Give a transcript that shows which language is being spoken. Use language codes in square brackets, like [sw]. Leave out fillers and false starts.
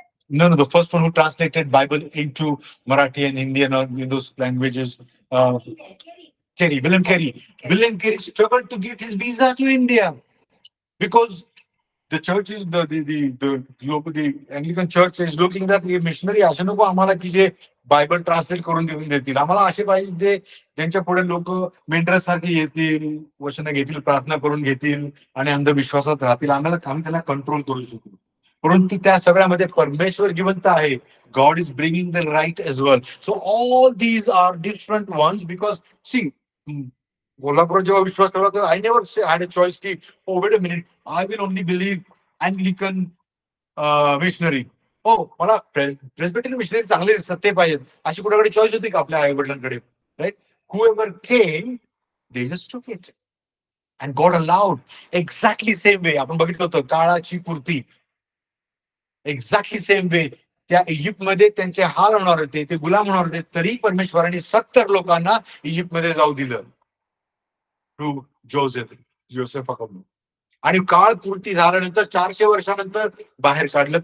[en] No, no, the first one who translated Bible into Marathi and Hindi and in those languages. Carey, William Carey. William Carey struggled to get his visa to India because the church is the Anglican church is looking that [mr] हे missionary असे नको आम्हाला की जे Bible translate करून देऊन देतील. आम्हाला असे पाहिजे ते त्यांच्या पुढे लोक मेंढरास सारखे येतील, वचन घेतील, प्रार्थना करून घेतील आणि अंधविश्वासात राहतील. आम्ही त्यांना कंट्रोल करू शकू. परंतु त्या सगळ्यामध्ये परमेश्वर जिवंत आहे. [en] God is bringing the right as well. So all these are different ones because see, [mr] Kolhapur जेव्हा विश्वास ठेवला तर [en] I never had a choice की oh wait a minute, I will only believe Anglican missionary. [mr] हो, मला प्रेस्बिटेरियन मिशनरी चांगले दिसतात ते पाहिजेत, अशी कुणाकडे चॉईस होती का आपल्या आई वडिलांकडे? [en] Right? whoever came, they just took it. And God allowed exactly same way. [mr] आपण बघितलं होतं काळाची पूर्ती. एक्झॅक्टली सेम वे त्या इजिप्तमध्ये त्यांचे हाल होणार होते, ते गुलाम होणार होते, तरी परमेश्वराने 70 लोकांना इजिप्तमध्ये जाऊ दिलं टू जोसेफाकडून. आणि काळ पूर्ती झाल्यानंतर 400 वर्षानंतर बाहेर काढलं.